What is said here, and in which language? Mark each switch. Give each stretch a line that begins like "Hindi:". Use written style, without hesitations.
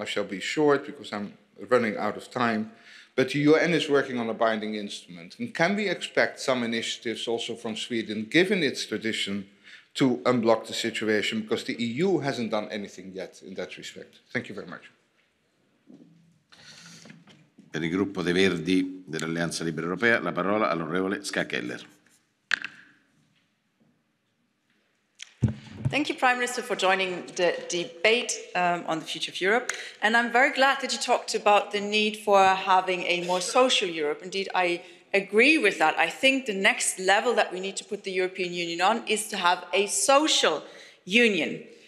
English: I shall be short because I'm running out of time. But the UN is working on a binding instrument. And can we expect some initiatives also from Sweden, given its tradition, to unblock the situation? Because the EU hasn't done anything yet in that respect. Thank you very much.
Italian: Per il gruppo dei Verdi dell'Alleanza Libera Europea la parola all'onorevole Ska Keller.
English: Thank you, Prime Minister, for joining the debate on the future of Europe. And I'm very glad that you talked about the need for having a more social Europe. Indeed, I agree with that. I think the next level that we need to put the European Union on is to have a social union.